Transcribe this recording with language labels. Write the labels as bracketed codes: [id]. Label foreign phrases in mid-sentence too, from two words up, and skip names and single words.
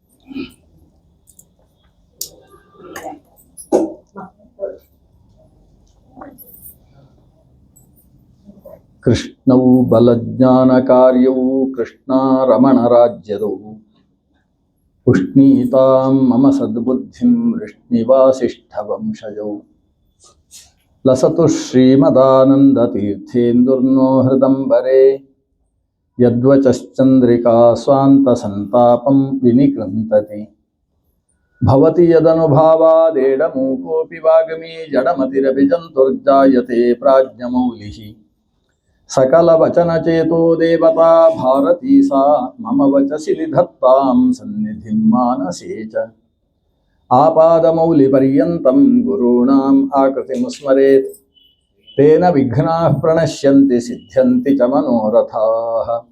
[sa] ಕೃಷ್ಣವು ಬಲಜ್ಞಾನ ಕಾರ್ಯವು ಕೃಷ್ಣ ರಮಣ ರಾಜ್ಯದವು ಪುಷ್ಣೀತಾಂ ಮಮ ಸದ್ಬುದ್ಧಿಂ ವೃಷ್ಣಿವಾಸಿಷ್ಠ ವಂಶಜೌ ಲಸತು ಶ್ರೀಮದಾನಂದ ತೀರ್ಥೇಂದುರ್ನೋ ಹೃದಂಬರೆ ಯದ್ವಚಶ್ಚಂದ್ರಿಕಾ ಸ್ವಾಂತ ಸಂತಾಪಂ ವಿನಿಕೃಂತತಿ ಭವತಿ ಯದನುಭಾವಾದೇಡಮೂಕೋಪಿ ವಾಗ್ಮೀ ಜಡಮತಿರಪಿ ಜಂತುರ್ಜಾಯತೆ ಪ್ರಾಜ್ಞಮೌಲಿಃ ಸಕಲವಚನಚೇತೋ ದೇವತಾ ಭಾರತೀ ಸಾ ಮಮ ವಚಸಿ ನಿಧತ್ತಾಂ ಸನ್ನಿಧಿಂ ಮಾನಸೇ ಚ ಆಪಾದಮೌಲಿಪರ್ಯಂತಂ ಗುರುಣಾಂ ಆಕೃತಿಂ ಸ್ಮರೇತ್ ತೇನ ವಿಘ್ನಾಃ ಪ್ರಣಶ್ಯಂತಿ ಸಿದ್ಧ್ಯಂತಿ ಚ ಮನೋರಥಾಃ